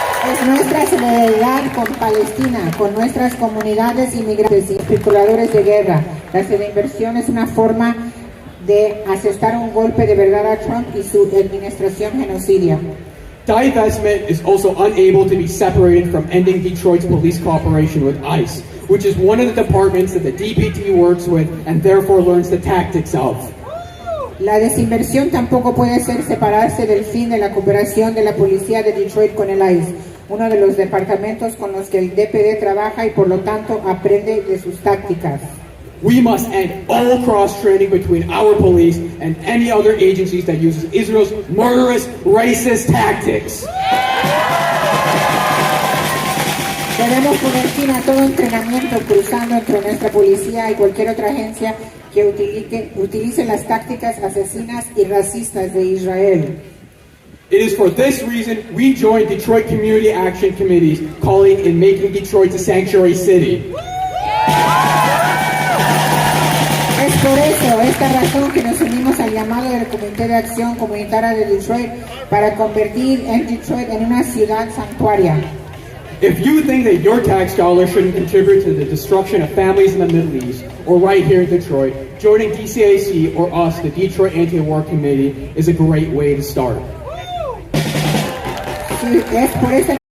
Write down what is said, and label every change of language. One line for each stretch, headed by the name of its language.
Spanish: Es nuestra solidaridad con Palestina, con nuestras comunidades inmigrantes y especuladores de guerra. La inversión es una forma de asestar un golpe de verdad a Trump y su administración genocidia.
English: Divestment is also unable to be separated from ending Detroit's police cooperation with ICE, which is one of the departments that the DPT works with and therefore learns the tactics of.
Spanish: La desinversión tampoco puede separarse del fin de la cooperación de la policía de Detroit con el ICE, uno de los departamentos con los que el DPD trabaja y por lo tanto aprende de sus tácticas.
English: We must end all cross-training between our police and any other agencies that uses Israel's murderous, racist tactics.
Spanish: Debemos poner fin a todo entrenamiento cruzando entre nuestra policía y cualquier otra agencia que utilice las tácticas asesinas y racistas de Israel.
English: It is for this reason we joined Detroit Community Action Committees, calling and making Detroit a sanctuary city.
Spanish: Es por eso, esta razón que nos unimos al llamado del Comité de Acción Comunitaria de Detroit para convertir en Detroit en una ciudad santuaria.
English: If you think that your tax dollars shouldn't contribute to the destruction of families in the Middle East, or right here in Detroit, joining DCAC or us, the Detroit Anti-War Committee, is a great way to start.
Spanish: Sí, es por eso.